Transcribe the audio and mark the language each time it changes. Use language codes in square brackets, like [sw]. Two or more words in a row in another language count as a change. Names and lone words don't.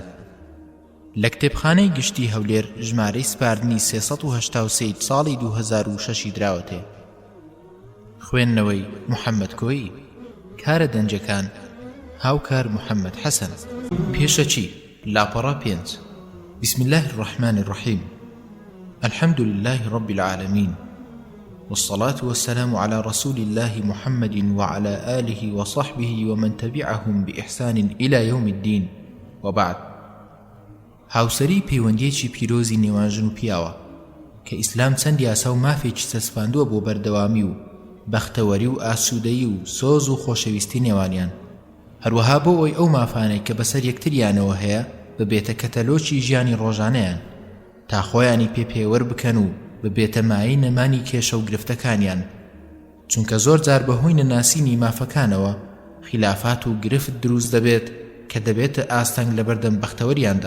[ckb] لە کتێبخانەی گشتی هەولێر ژمارەی سپاردنی 383 ساڵی 2006 دراوەتێ. خوێندنەوەی محەممەد کۆیی. کارە دەنجەکان هاوکار محەممەد حەسەن. پێشەچی لاپەڕە 5. [ar] بسم الله الرحمن الرحيم. الحمد لله رب العالمين، والصلاة والسلام على رسول الله محمد وعلى آله وصحبه ومن تبعهم بإحسان إلى يوم الدين، وبعد. [ckb] هاوسەری پەیوەندیەکی پیرۆزی نێوان ژن و پیاوە کە ئیسلام چەند یاسا و مافێکی چەسپاندووە بۆ بەردەوامی و بەختەوەری و ئاسوودەیی و سۆز و خۆشەویستی نێوانیان، هەروەها بۆ ئەوی ئەو مافانەی کە بەسەر یەکتریانەوە هەیە ببێتە کەتەلۆکی ژیانی ڕۆژانەیان تا خۆیانی پێپێوەر بکەن و ببێتە مای نەمانی کێشە و گرفتەکانیان، چونکە زۆر جار بەهۆی نەناسینی مافەکانەوە خلافات و گرفت دروست دەبێت کە دەبێتە ئاستەنگ لە بەردەم بەختەوەریاندا.